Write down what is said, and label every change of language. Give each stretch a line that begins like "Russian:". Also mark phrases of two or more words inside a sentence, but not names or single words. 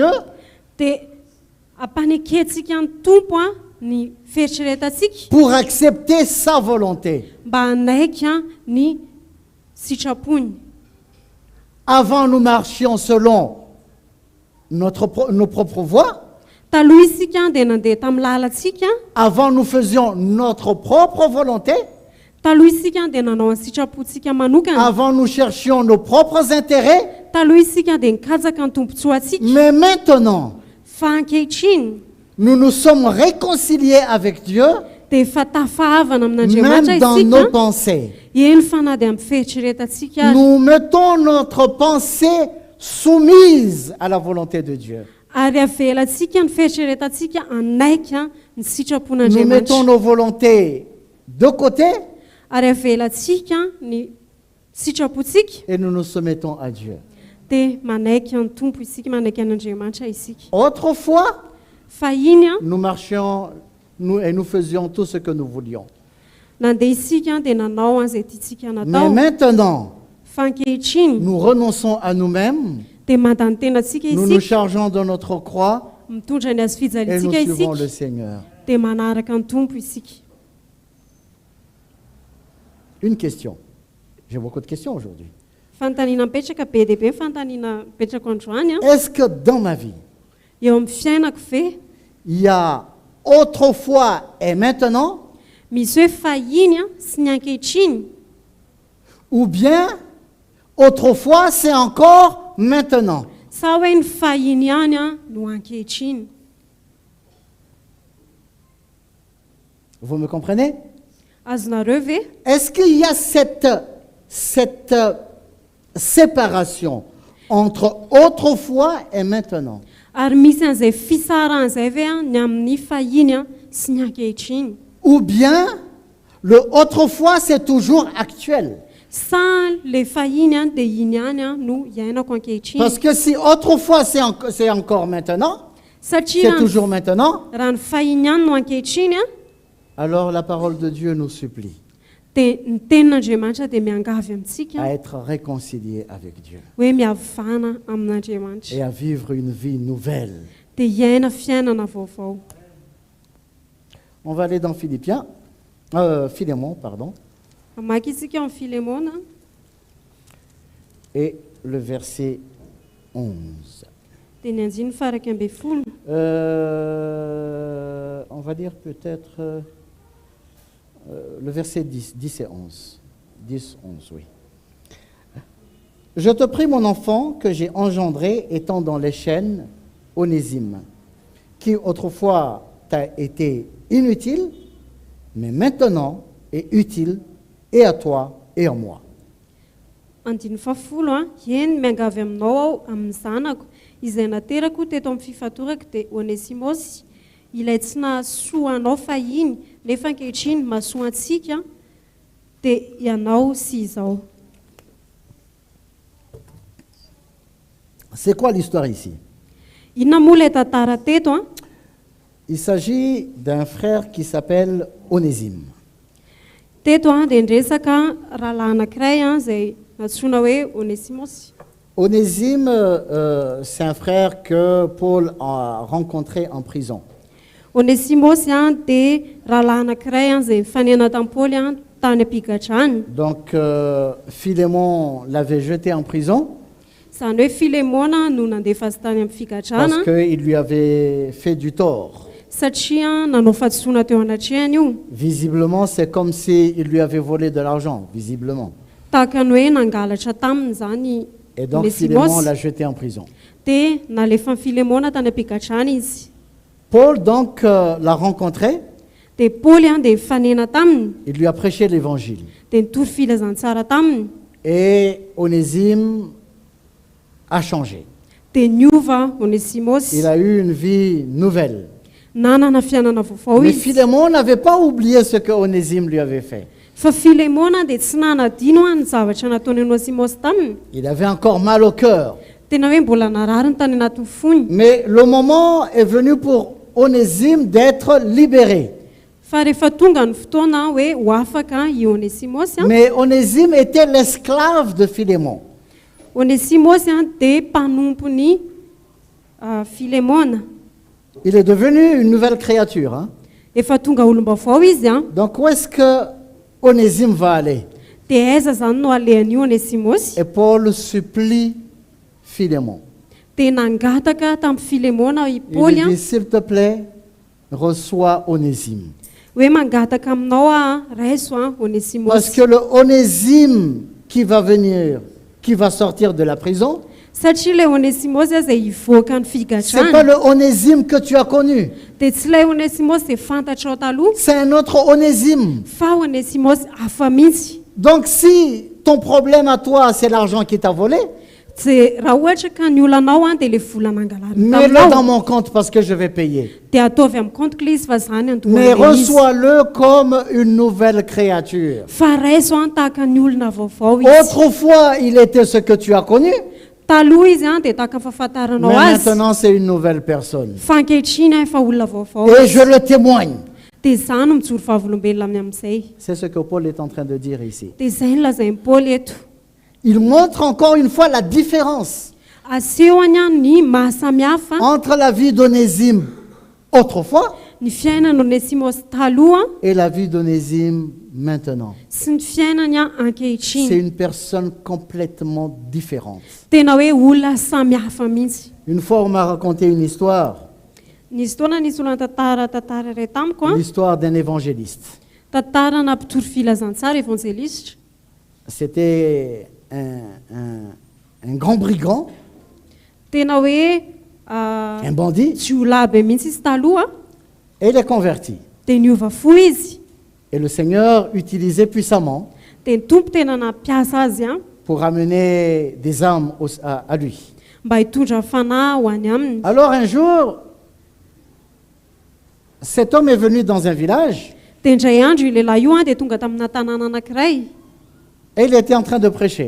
Malagasy: dia ampanekentsika ny tompo ny fieritreretantsika
French: pour accepter sa volonté.
Malagasy: mba hanaika ny sitrapony.
French: Avant, nous marchions selon nos propres voies.
Malagasy: Taloha isika dia nandeha tamin'ny lalantsika.
French: Avant, nous faisions notre propre volonté.
Malagasy: Taloha isika dia nanao ny sitrapontsika manokana.
French: Avant, nous cherchions nos propres intérêts.
Malagasy: Taloha isika dia nikajaka ny tompontsoantsika.
French: Mais maintenant,
Malagasy: Fa ankehitriny
French: nous nous sommes réconciliés avec Dieu,
Malagasy: dia efa tafahavana amin'Andriamanitra
French: même dans nos
Malagasy: isika.
French: pensées.
Malagasy: Eny fa na dia amin'ny fieritreretantsika ary.
French: Nous mettons notre pensée soumise à la volonté de Dieu.
Malagasy: Ary avelantsika ny fieritreretantsika anaika ny
French: Nous
Malagasy: sitrapon'Andriamanitra.
French: mettons nos volontés de côté
Malagasy: Ary avelantsika ny sitrapontsika
French: et nous nous soumettons à Dieu.
Malagasy: dia manaika ny tompo isika, manaika an'Andriamanitra isika.
French: Autrefois,
Malagasy: Fahiny
French: nous marchions et nous faisions tout ce que nous voulions.
Malagasy: nandeha isika dia nanao an'izay tiantsika
French: Mais
Malagasy: natao.
French: maintenant,
Malagasy: Fa ankehitriny
French: nous renonçons à nous-mêmes,
Malagasy: dia mandany tenantsika
French: nous nous
Malagasy: isika,
French: chargeons de notre croix
Malagasy: mitondra ny azo
French: et nous
Malagasy: fijalintsika
French: suivons
Malagasy: isika
French: le Seigneur.
Malagasy: dia manaraka ny tompo isika.
French: Une question. J'ai beaucoup de questions aujourd'hui.
Malagasy: Fanontaniana mipetraka be dia be fanontaniana mipetraka androany
French: Est-ce que dans ma vie,
Malagasy: eo amin'ny fiainako ve
French: il y a autrefois et maintenant,
Malagasy: misy hoe fahiny sy ny ankehitriny,
French: ou bien autrefois c'est encore maintenant?
Malagasy: sa hoe ny fahiny ihany no ankehitriny?
French: Vous me comprenez?
Malagasy: Azonareo ve?
French: Est-ce qu'il y a cette séparation entre autrefois et maintenant?
Malagasy: Ary misy an'izay fisarana izay ve ny amin'ny fahiny sy ny ankehitriny?
French: Ou bien le autrefois c'est toujours actuel?
Malagasy: Sa le fahiny dia iny ihany no iainako ankehitriny?
French: Parce que si autrefois c'est encore maintenant,
Malagasy: Satria
French: c'est toujours maintenant,
Malagasy: raha ny fahiny ihany no ankehitriny
French: alors la parole de Dieu nous supplie
Malagasy: dia ny tenin'Andriamanitra dia miangavy amintsika
French: à être réconciliés avec Dieu
Malagasy: hoe miavana amin'Andriamanitra
French: et à vivre une vie nouvelle.
Malagasy: dia hiaina fiainana vaovao.
French: On va aller dans Philémon, pardon,
Malagasy: Amaky isika amin'ny Filemona
French: et le verset 11.
Malagasy: dia ny anjiny faraka amby folo.
French: On va dire peut-être le verset 10 et 11. 10, 11, oui. Je te prie, mon enfant, que j'ai engendré étant dans les chaînes, Onésime, qui autrefois t'a été inutile, mais maintenant est utile et à toi et à moi.
Malagasy: Andiny fafolo eny miangavy aminao aho amin'ny zanako izay naterako teto amin'ny fifatorako dia Onesimosy, ilay tsy nahasoa anao fahiny nefa ankehitriny mahasoa antsika dia ianao sy izao.
French: C'est quoi l'histoire ici?
Malagasy: Inona moa ilay tantara teto
French: Il s'agit d'un frère qui s'appelle Onésime.
Malagasy: Teto dia ndresaka rahalahy anankiray izay natsoina hoe Onesimosy.
French: Onésime, c'est un frère que Paul a rencontré en prison.
Malagasy: Onesimosy dia rahalahy anankiray izay mifanena tamin'i Paoly tany am-pigadrany.
French: Donc, Philémon l'avait jeté en prison
Malagasy: Izany hoe Filemona no nandefa azy tany amin'ny figadrana
French: parce qu'il lui avait fait du tort.
Malagasy: satria nanao fahadisoana teo anatrehany io.
French: Visiblement, c'est comme s'il lui avait volé de l'argent, visiblement.
Malagasy: Tahaka ny hoe nangalatra taminy zany
French: Et donc, Philémon
Malagasy: Onesimosy
French: l'a jeté en prison.
Malagasy: dia nalefa ny Filemona tany am-pigadrana izy.
French: Paul, donc, l'a rencontré,
Malagasy: Dia Paoly dia mifanena taminy
French: il lui a prêché l'évangile.
Malagasy: dia nitory filazantsara taminy
French: Et Onésime a changé.
Malagasy: dia niova Onesimosy,
French: Il a eu une vie nouvelle.
Malagasy: nanana fiainana vaovao
French: Mais
Malagasy: izy.
French: Philémon n'avait pas oublié ce que Onésime lui avait fait.
Malagasy: fa Filemona dia tsy nanadino any zavatra nataony Onésimosy taminy.
French: Il avait encore mal au cœur.
Malagasy: Tena hoe mbola narary ny tany anatin'ny fony.
French: Mais le moment est venu pour Onésime d'être libéré.
Malagasy: Fa rehefa tonga ny fotoana hoe ho afaka i Onésimosy
French: Mais Onésime était l'esclave de Philémon.
Malagasy: Onésimosy dia mpanompony Filemona.
French: Il est devenu une nouvelle créature. Hein?
Malagasy: Efa tonga olom-baovao izy
French: Donc où est-ce que Onésime va aller?
Malagasy: dia aiza zany no alehan'io Onésimosy.
French: Et Paul supplie Philémon.
Malagasy: Dia nangataka tamin'ny Filemona i
French: Il
Malagasy: Paoly
French: lui dit, s'il te plaît, reçois Onésime.
Malagasy: hoe mangataka aminao raiso
French: Parce
Malagasy: Onésimosy.
French: que le Onésime qui va venir, qui va sortir de la prison,
Malagasy: Satria ilay Onésimosy izay hivoaka ny
French: c'est pas
Malagasy: figadrany
French: le Onésime que tu as connu.
Malagasy: dia tsy ilay Onésimosy dia fantatrao taloha
French: C'est un autre Onésime.
Malagasy: fa Onésimosy hafa mihitsy.
French: Donc si ton problème à toi, c'est l'argent qui t'a volé,
Malagasy: Dia raha ohatra ka ny olanao dia le vola nangalary
French: mets-le dans
Malagasy: taminao
French: mon compte parce que je vais payer.
Malagasy: dia ataovy amin'ny
French: compte clé
Malagasy: izy fa zany
French: Mais
Malagasy: andohana izy.
French: reçois-le comme une nouvelle créature.
Malagasy: Fa raiso tahaka ny olona vaovao izy.
French: Autrefois, il était ce que tu as connu,
Malagasy: Taloha izy dia tahaka fahafantaranao
French: mais
Malagasy: azy.
French: maintenant c'est une nouvelle personne.
Malagasy: Fa ankehitriny efa olona vaovao
French: Et
Malagasy: izy.
French: je le témoigne.
Malagasy: Dia zany mijoro vavolombelona amin'ny amin'izay.
French: C'est ce que Paul est en train de dire ici.
Malagasy: Dia izay no lazain'ny Paoly eto.
French: Il montre encore une fois la différence
Malagasy: Asehony ny mahasamihafa
French: entre la vie d'Onésime autrefois
Malagasy: ny fiainany Onésimosy taloha
French: et la vie d'Onésime maintenant.
Malagasy: sy ny fiainany
French: C'est
Malagasy: ankehitriny.
French: une personne complètement différente.
Malagasy: Tena hoe olona samihafa mihitsy.
French: Une fois, on m'a raconté une histoire,
Malagasy: Nisy fotoana nisy olona tantara iray tamiko
French: l'histoire d'un évangéliste.
Malagasy: tantarana mpitoro filazantsara évangéliste.
French: C'était un grand brigand,
Malagasy: Tena hoe
French: un bandit,
Malagasy: tsy olona be mihitsy izy taloha
French: et il est converti.
Malagasy: dia niova fo izy.
French: Et le Seigneur utilisait puissamment
Malagasy: Dia ny tompo tena nampiasa azy
French: pour amener des âmes à lui.
Malagasy: mba hitondra fanahy ho any aminy.
French: Alors un jour, cet homme est venu dans un village
Malagasy: Dia indray andro io lehilahy io dia tonga tamina tanàna anankiray
French: et il était en train de prêcher.